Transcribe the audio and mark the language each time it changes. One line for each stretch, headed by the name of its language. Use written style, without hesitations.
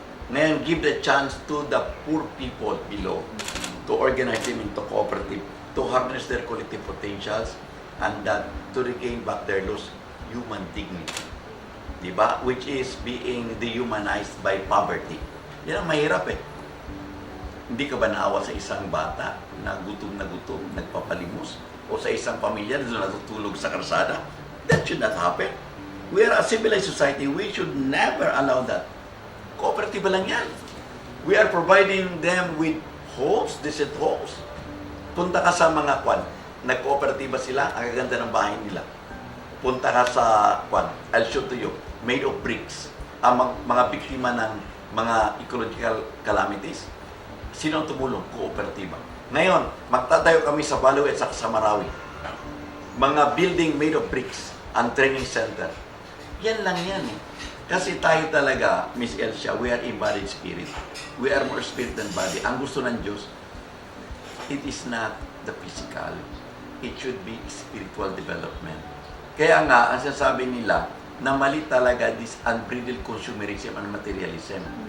Filipino: Ngayon,
English: give the chance to the poor people below to organize them into cooperative, to harness their collective potentials, and that to regain back their lost human dignity.
Filipino: Diba?
English: Which is being dehumanized by poverty.
Filipino: Yan ang mahirap eh. Hindi ka ba naawa sa isang bata na gutom, nagpapalimos? O sa isang pamilya na natutulog sa karsada?
English: That should not happen. We are a civilized society. We should never allow that.
Filipino: Cooperative lang yan.
English: We are providing them with homes, decent homes.
Filipino: Punta ka sa mga nag-cooperatiba sila, ang gaganda ng bahay nila. Punta ka sa
English: I'll show to you, made of bricks.
Filipino: Ang mga biktima ng mga ecological calamities, sino ang tumulong? Kooperatiba. Ngayon, magtatayo kami sa Baluet at sa Marawi. Mga building
English: made of bricks,
Filipino: ang training center. Yan lang yan eh. Kasi tayo talaga,
English: Miss Elsia, we are embodied spirit. We are more spirit than body.
Filipino: Ang gusto ng Diyos,
English: it is not the physical. It should be spiritual development.
Filipino: Kaya nga, ang sinasabi nila, na mali talaga
English: this unbridled consumerism and materialism.